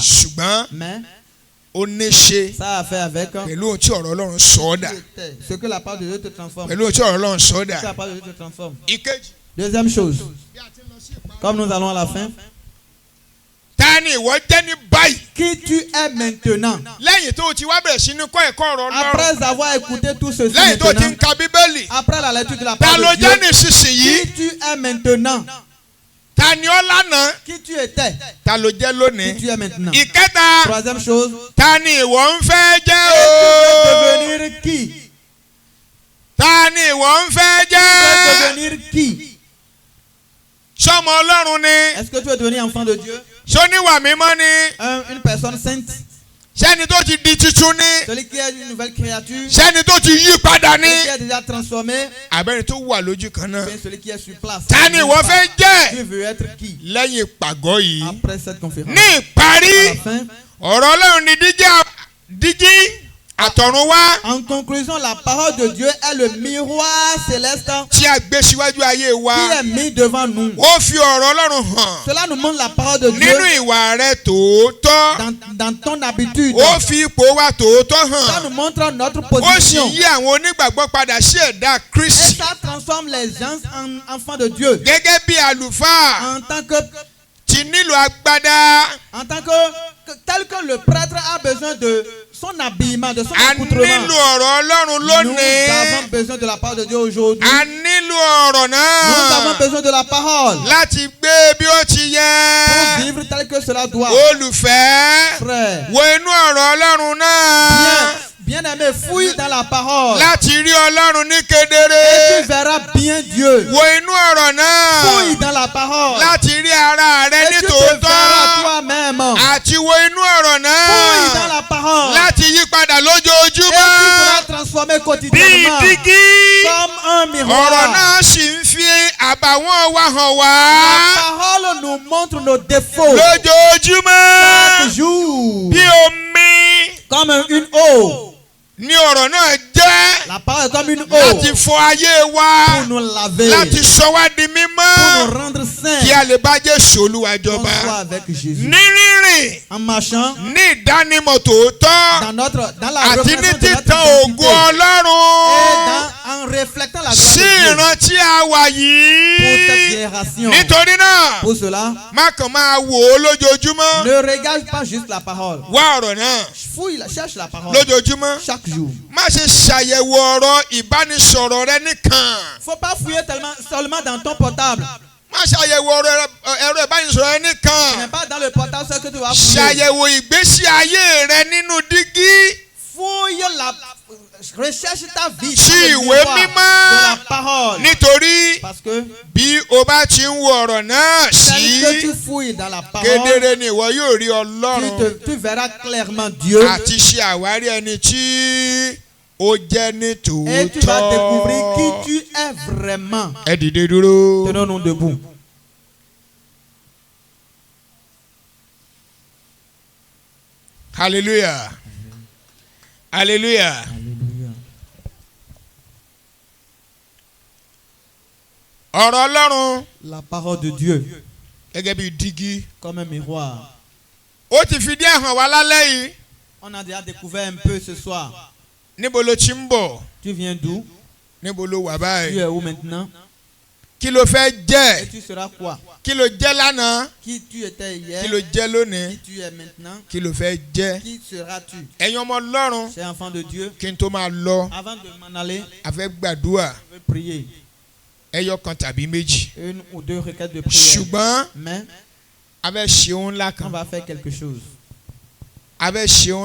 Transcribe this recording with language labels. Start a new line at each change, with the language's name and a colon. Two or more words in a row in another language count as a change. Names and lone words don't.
Yoruba: ṣùgbọ́n
French: Mais
Yoruba: ó ní ṣe
French: ça a fait avec
Yoruba: pẹ̀lú ohun tí ọ̀rọ̀ Ọlọ́run sọ ọ́ dà.
French: ce que la parole de Dieu te transforme.
Yoruba: pẹ̀lú ohun tí ọ̀rọ̀ Ọlọ́run sọ ọ́
French: Ce que
Yoruba: dà.
French: la parole de Dieu te transforme.
Yoruba: ìkejì.
French: Deuxième chose, comme nous allons à la fin,
Yoruba: ta ni ìwọ jẹ́ ní báyìí.
French: qui tu es maintenant.
Yoruba: lẹ́yìn tó o ti wá bẹ̀rẹ̀ sí ní kọ́ ẹ̀kọ́ ọ̀rọ̀ Ọlọ́run.
French: Après avoir écouté tout ceci
Yoruba: lẹ́yìn tó o ti ń
French: maintenant,
Yoruba: ka Bíbélì.
French: après la lecture de la
Yoruba: ta ló
French: parole de
Yoruba: jẹ́
French: Dieu,
Yoruba: nísinsìnyí.
French: qui tu es maintenant,
Yoruba: ta ni ọ́ lánàá.
French: qui tu étais,
Yoruba: ta ló jẹ́
French: qui
Yoruba: lónìí.
French: tu es maintenant.
Yoruba: ìkẹta.
French: Troisième chose,
Yoruba: ta ni ìwọ ń fẹ́ jẹ́
French: tu
Yoruba: o.
French: veux devenir qui?
Yoruba: ta ni ìwọ ń fẹ́
French: Tu veux
Yoruba: jẹ́.
French: devenir qui?
Yoruba: sọmọ Ọlọ́run ni.
French: Est-ce que tu veux devenir enfant de Dieu?
Yoruba: sóníwà mímọ́ ni.
French: Une personne sainte,
Yoruba: sẹ́ni tó ti di tuntun ni.
French: celui qui est une nouvelle créature,
Yoruba: sẹ́ni tó ti yí padà ni.
French: celui qui est déjà transformé,
Yoruba: abẹ́rẹ́ tó wà lójú kan náà.
French: bien celui qui est sur place.
Yoruba: ta ni ìwọ fẹ́ jẹ́.
French: Tu veux être qui?
Yoruba: lẹ́yìn ìpàgọ́ yìí.
French: Après cette conférence.
Yoruba: ní
French: À
Yoruba: ìparí
French: la fin,
Yoruba: ọ̀rọ̀ Ọlọ́run ni díjí àtọ̀run wá
French: en conclusion, la parole de Dieu est le miroir céleste
Yoruba: tí a gbé síwájú ayé wa.
French: qui est mis devant nous.
Yoruba: ó fi ọ̀rọ̀ Ọlọ́run hàn
French: Cela nous montre la parole de Dieu
Yoruba: nínú ìwà rẹ tòótọ́.
French: dans ton habitude.
Yoruba: ó fi ipò wa tòótọ́
French: Ça
Yoruba: hàn.
French: nous montre notre
Yoruba: ó sì
French: position.
Yoruba: yí àwọn onígbàgbọ́ padà sí ẹ̀dá
French: Et
Yoruba: Kristi.
French: ça transforme les gens en enfants de Dieu.
Yoruba: gẹ́gẹ́ bí àlùfáà
French: En tant que,
Yoruba: ti nílò agbádá.
French: en tant que tel que le prêtre a besoin de son habillement, de son
Yoruba: A
French: accoutrement.
Yoruba: nílò ọ̀rọ̀ Ọlọ́run
French: Nous
Yoruba: lónìí.
French: avons besoin de la parole de Dieu aujourd'hui.
Yoruba: A nílò ọ̀rọ̀
French: Nous avons
Yoruba: náà
French: besoin de la parole
Yoruba: láti gbé bí ó ti
French: pour
Yoruba: yẹ.
French: vivre tel que cela doit.
Yoruba: Olùfẹ́,
French: Frère,
Yoruba: wo inú ọ̀rọ̀ Ọlọ́run náà
French: bien aimé, fouille dans la parole.
Yoruba: láti rí Ọlọ́run ní
French: Et
Yoruba: kedere.
French: tu verras bien Dieu.
Yoruba: Wo inú ọ̀rọ̀ náà
French: Fouille dans la parole.
Yoruba: láti rí ara rẹ
French: Et
Yoruba: ní
French: tu te verras
Yoruba: tòótọ́.
French: toi-même.
Yoruba: Àti wo inú ọ̀rọ̀
French: Fouille dans
Yoruba: náà
French: la parole.
Yoruba: láti yí padà
French: Et tu
Yoruba: lójoojúmọ́.
French: seras transformé
Yoruba: Bí
French: quotidiennement
Yoruba: dígí,
French: comme un
Yoruba: ọ̀rọ̀
French: miroir.
Yoruba: náà sì ń fi àbàwọ́n wa hàn
French: La
Yoruba: wá
French: parole nous montre nos défauts
Yoruba: lójoojúmọ́.
French: chaque jour.
Yoruba: Bí omi
French: Comme une eau.
Yoruba: ni ọ̀rọ̀ náà jẹ́
French: La parole est comme une
Yoruba: láti
French: eau
Yoruba: fọ ayé wa,
French: pour nous laver,
Yoruba: láti sọ wá di
French: pour
Yoruba: mímọ́,
French: nous rendre saints.
Yoruba: kí a lè bá Jésù Olúwa
French: On soit
Yoruba: jọba.
French: avec Jésus.
Yoruba: Ní rírìn,
French: En marchant
Yoruba: ní ìdánimọ̀ tòótọ́,
French: dans la
Yoruba: àti ní
French: reconnaissance de notre
Yoruba: títan
French: identité
Yoruba: ògo Ọlọ́run
French: en reflétant la
Yoruba: sí
French: gloire de Dieu
Yoruba: ìran tí a wà
French: pour cette
Yoruba: yìí.
French: génération.
Yoruba: Nítorí náà,
French: Pour cela,
Yoruba: má kàn máa wò ó lójoojúmọ́.
French: ne regarde pas juste la parole.
Yoruba: Wá ọ̀rọ̀ náà
French: Fouille, cherche la parole
Yoruba: lójoojúmọ́.
French: chaque jour.
Yoruba: Má ṣe ṣàyẹ̀wò ọ̀rọ̀ ìbánisọ̀rọ̀ rẹ nìkan.
French: Faut pas fouiller seulement dans ton portable.
Yoruba: Má ṣàyẹ̀wò ọ̀rọ̀ ẹ̀rọ ìbánisọ̀rọ̀ rẹ
French: Ce n'est
Yoruba: nìkan.
French: pas dans le portable ce que tu vas fouiller.
Yoruba: Ṣàyẹ̀wò ìgbésí ayé rẹ nínú dígí.
French: Fouille recherche ta vie
Yoruba: Sí
French: dans le
Yoruba: ìwé
French: miroir
Yoruba: mímọ́.
French: de la parole.
Yoruba: Nítorí
French: Parce que
Yoruba: bí o bá ti ń wo ọ̀rọ̀ náà
French: tel que
Yoruba: sí,
French: tu fouilles dans la parole,
Yoruba: kedere ni ìwọ yóò rí Ọlọ́run
French: tu verras clairement Dieu
Yoruba: àti ṣe àwárí ẹni tí ó jẹ́ ní
French: et tu vas découvrir
Yoruba: tòótọ́.
French: qui tu es vraiment.
Yoruba: Ẹ dìde dúró.
French: Tenons-nous debout.
Yoruba: Hallelujah. Hallelujah.
French: Alléluia.
Yoruba: Ọ̀rọ̀ Ọlọ́run
French: La parole de Dieu
Yoruba: gẹ́gẹ́ bí dígí.
French: comme un miroir.
Yoruba: Ó ti fi díẹ̀ hàn wá lálẹ́ yìí.
French: On a déjà découvert un peu ce soir.
Yoruba: Níbo ló ti ń bọ̀?
French: Tu viens d'où?
Yoruba: Níbo ló wà
French: Tu
Yoruba: báyìí?
French: es où maintenant?
Yoruba: Kí ló fẹ́
French: Et
Yoruba: jẹ́?
French: tu seras quoi?
Yoruba: Kí ló jẹ́ lánàá?
French: Qui tu étais hier?
Yoruba: Kí ló jẹ́ lónìí?
French: Qui tu es maintenant?
Yoruba: Kí ló fẹ́ jẹ́?
French: Qui seras-tu?
Yoruba: Ẹ̀yin ọmọ Ọlọ́run,
French: Cher enfant de Dieu,
Yoruba: kí n tó máa lọ,
French: avant de m'en aller,
Yoruba: a fẹ́ gbàdúrà
French: je veux prier.
Yoruba: ẹyọ kan tàbí méjì.
French: Une ou deux requêtes de prière.
Yoruba: Ṣùgbọ́n
French: Mais
Yoruba: a fẹ́ ṣe ohun ńlá
French: on
Yoruba: kan.
French: va faire quelque chose.
Yoruba: A fẹ́ ṣe ohun